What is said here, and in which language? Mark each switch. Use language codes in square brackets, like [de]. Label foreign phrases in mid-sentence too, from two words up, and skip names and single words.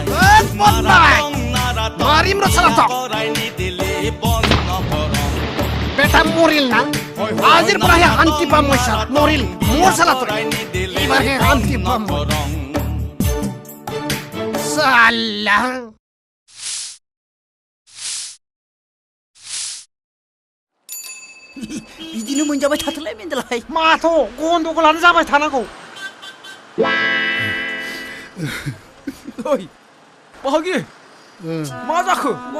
[as] মাৰিম ৰ চালা তক কৰাই নিদিলে বন নকৰং বেটা মৰিল না আজিৰ পৰাহে শান্তি পাম মই চালা মৰিল মোৰ চালা তই এইবাৰহে শান্তি পাম চালা [brx] बिदिनो मोनजाबाय थाथोलाय मेन्देलाय माथो गन्दगलानो जाबाय थानांगौ ओइ बाहागि मा जाखो